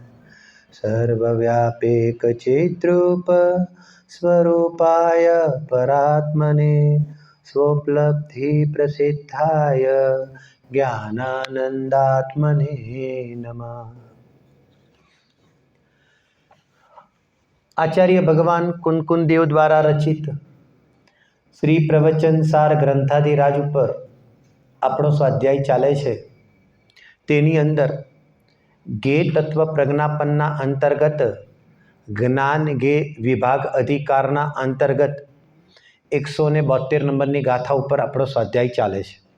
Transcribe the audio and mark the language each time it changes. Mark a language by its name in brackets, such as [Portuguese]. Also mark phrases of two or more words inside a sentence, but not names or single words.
[Sanskrit] सर्वव्यापेकचिद्रूप स्वरूपाय परात्मने स्वोपलब्धिप्रसिद्धाय ज्ञानानन्दात्मने नमः। [Hindi] आचार्य भगवान कुंकुन देव द्वारा रचित श्री प्रवचन सार ग्रंथाधिराज [Gujarati] ઉપર આપણો સ્વાધ્યાય ચાલે છે। તેની અંદર ગે તત્વ પ્રજ્ઞાપનના અંતર્ગત જ્ઞાન ગે વિભાગ અધિકારના અંતર્ગત 172 નંબરની ગાથા ઉપર આપણો સ્વાધ્યાય ચાલે છે।